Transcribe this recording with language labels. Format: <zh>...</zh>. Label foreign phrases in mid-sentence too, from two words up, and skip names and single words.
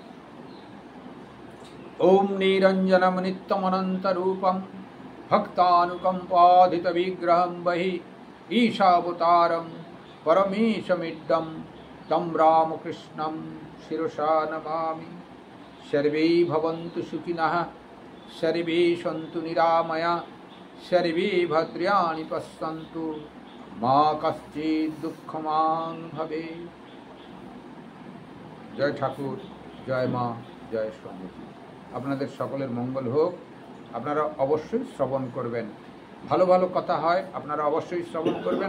<sa>ওম নিরঞ্জনম নিত্যমনন্তরূপম ভক্তানুকম্পাধিত বিগ্রহম বহি ঈশাবতারম পরমেশমিড্ডম তম রামকৃষ্ণম শিরসা নমামি। সর্বে ভবন্তু সুখিনঃ, সর্বে সন্তু নিরাময়া, সর্বে ভদ্রাণি পশ্যন্তু, মা কশ্চিৎ দুঃখমাং ভবেৎ।</sa> <bn>জয় ঠাকুর, জয় মা, জয় স্বামীজি। আপনাদের সকলের মঙ্গল হোক। আপনারা অবশ্যই শ্রবণ করবেন, ভালো ভালো কথা হয়, আপনারা অবশ্যই শ্রবণ করবেন।</bn>